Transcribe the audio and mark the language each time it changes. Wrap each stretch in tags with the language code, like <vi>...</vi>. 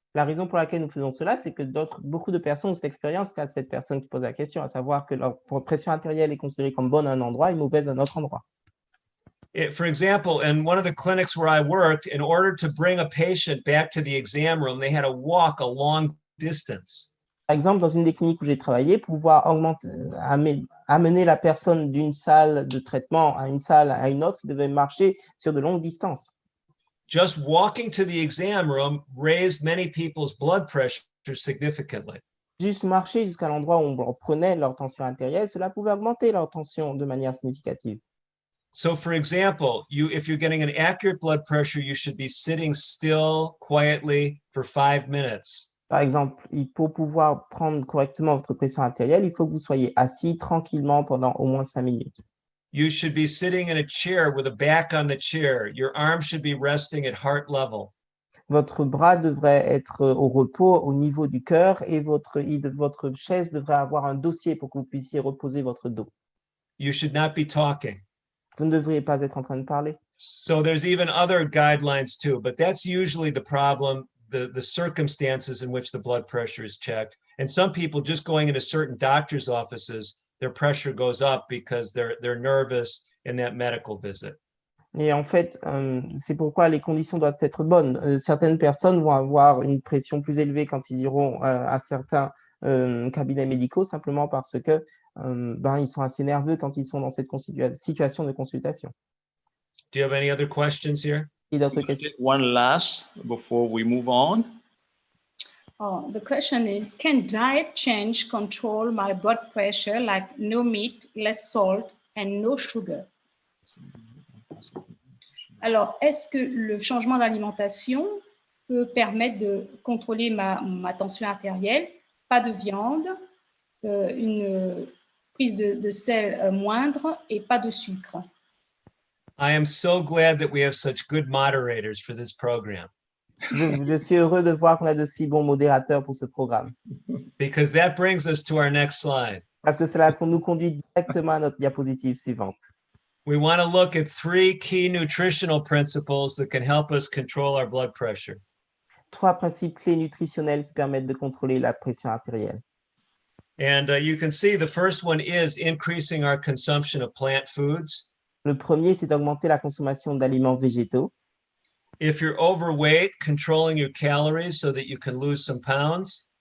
<fr>La raison pour laquelle nous faisons cela, c'est que beaucoup de personnes ont cette expérience qu'a cette personne qui pose la question, à savoir que leur pression artérielle est considérée comme bonne à un endroit et mauvaise à un autre endroit.</fr> <en>For example, in one of the clinics where I worked, in order to bring a patient back to the exam room, they had to walk a long distance.</en> <fr>Par exemple, dans une des cliniques où j'ai travaillé, pour pouvoir amener la personne d'une salle de traitement à une salle à une autre, il devait marcher sur de longues distances.</fr> <en>Just walking to the exam room raised many people's blood pressure significantly.</en> <fr>Juste marcher jusqu'à l'endroit où on prenait leur tension artérielle, cela pouvait augmenter leur tension de manière significative.</fr> <en>So, for example, if you're getting an accurate blood pressure, you should be sitting still quietly for 5 minutes.</en> <fr>Par exemple, pour pouvoir prendre correctement votre pression artérielle, il faut que vous soyez assis tranquillement pendant au moins 5 minutes.</fr> <en>You should be sitting in a chair with a back on the chair. Your arm should be resting at heart level.</en> <fr>Votre bras devrait être au repos au niveau du cœur et votre chaise devrait avoir un dossier pour que vous puissiez reposer votre dos.</fr> <en>You should not be talking.</en> <fr>Vous ne devriez pas être en train de parler.</fr> <en>So there's even other guidelines too, but that's usually the problem, the circumstances in which the blood pressure is checked. And some people just going into certain doctor's offices, their pressure goes up because they're nervous in that medical visit.</en> <fr>Et en fait, c'est pourquoi les conditions doivent être bonnes. Certaines personnes vont avoir une pression plus élevée quand ils iront à certains cabinets médicaux, simplement parce que ils sont assez nerveux quand ils sont dans cette situation de consultation.</fr> <en>Do you have any other questions here?</en> <fr>Et d'autres questions?</fr> <en>One last before we move on. Oh, the question is, can diet change control my blood pressure, like no meat, less salt, and no sugar?</en> <fr>Alors, est-ce que le changement d'alimentation peut permettre de contrôler ma tension artérielle? Pas de viande, une prise de sel moindre et pas de sucre.</fr> <en>I am so glad that we have such good moderators for this program,</en> <fr>Je suis heureux de voir qu'on a de si bons modérateurs pour ce programme,</fr> <en>because that brings us to our next slide.</en> <fr>parce que cela nous conduit directement à notre diapositive suivante.</fr> <en>We want to look at 3 key nutritional principles that can help us control our blood pressure.</en> <fr>3 principes clés nutritionnels qui permettent de contrôler la pression artérielle.</fr> <en>And you can see the first one is increasing our consumption of plant foods.</en> <fr>Le premier, c'est d'augmenter la consommation d'aliments végétaux.</fr> <en>If you're overweight, controlling your calories so that you can lose some pounds.</en>